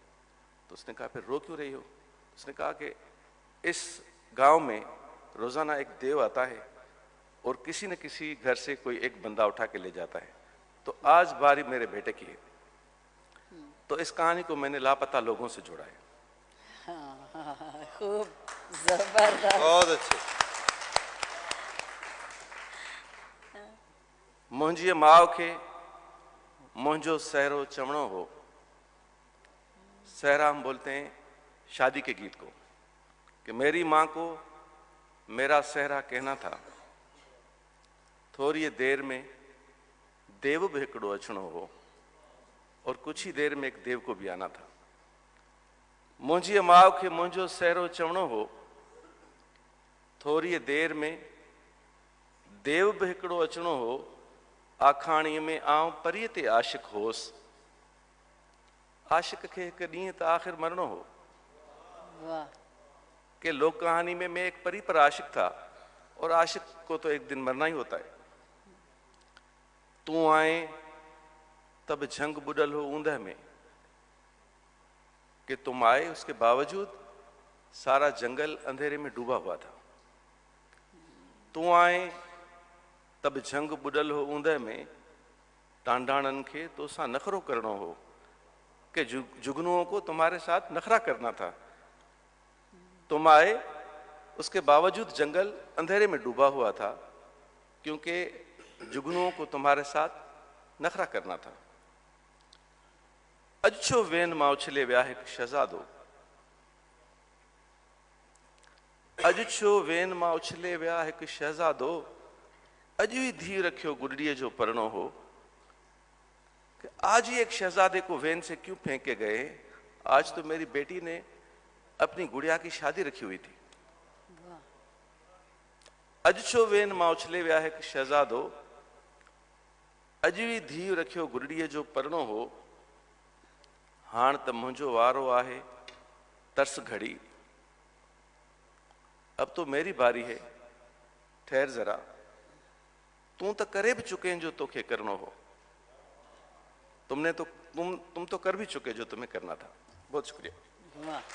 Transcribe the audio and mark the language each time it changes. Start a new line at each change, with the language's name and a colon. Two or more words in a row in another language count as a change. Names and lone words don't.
Urdu: تو اس نے کہا پھر رو کیوں رہی ہو؟ اس نے کہا کہ اس گاؤں میں روزانہ ایک دیو آتا ہے اور کسی نہ کسی گھر سے کوئی ایک بندہ اٹھا کے لے جاتا ہے، تو آج باری میرے بیٹے کی ہے. تو اس کہانی کو میں نے لاپتہ لوگوں سے جوڑا ہے. خوب زبردست. بہت اچھے.
Sindhi: मुंहिंजी माउ खे मुंहिंजो सहरो चवणो हो।
Urdu: سہرا ہم بولتے ہیں شادی کے گیت کو، کہ میری ماں کو میرا سہرا کہنا تھا.
Sindhi: थोड़ी देर में देव भी हिकिड़ो अचणो हो,
Urdu: اور کچھ ہی دیر میں ایک دیو کو بھی آنا تھا.
Sindhi: मुंहिंजी माउ खे मुंहिंजो सहरो चवणो हो, थोड़ी देर में देव भी हिकिड़ो अचणो हो। आखाणीअ में आऊं परीअ ते आशिक होसि। आशिक खे हिकु ॾींहुं त आख़िर मरणो हो।
Urdu: واہ. کہ لوک کہانی میں میں ایک پری پر عاشق تھا، اور عاشق کو تو ایک دن مرنا ہی ہوتا ہے.
Sindhi: तू आए तब झंग बुडल हो ऊंदह में,
Urdu: کہ تم آئے اس کے باوجود سارا جنگل اندھیرے میں ڈوبا ہوا تھا.
Sindhi: तू आए तब झंग बुडल हो ऊंदह में, टांडाणन खे तो सा नखरो करणो हो,
Urdu: کہ جگنوؤں کو تمہارے ساتھ نخرا کرنا تھا. تم آئے اس کے باوجود جنگل اندھیرے میں ڈوبا ہوا تھا، کیونکہ جگنوؤں کو تمہارے ساتھ نخرا کرنا تھا.
Sindhi: अजो वेन मां उछले विया हिकु शहज़ादो। अजो वेन मां उछले विया हिकु शहज़ादो, अॼु ही धीउ रखियो गुडड़ीअ जो परणो हो।
Urdu: کہ آج ہی ایک شہزادے کو وین سے کیوں پھینک کے گئے? آج تو میری بیٹی نے اپنی گڑیا کی شادی رکھی ہوئی تھی.
Sindhi: अजो वेन मां उछले विया हिकु शहज़ादो, अॼु ही धीउ रखियो गुडड़ीअ जो परणो हो। हाण त मुंहिंजो वारो आहे तरस घड़ी,
Urdu: اب تو میری باری ہے، ٹھہر ذرا,
Sindhi: तू तो करे भी चुके जो तोखे करनो हो।
Urdu: تم تو کر بھی چکے جو تمہیں کرنا تھا. بہت شکریہ.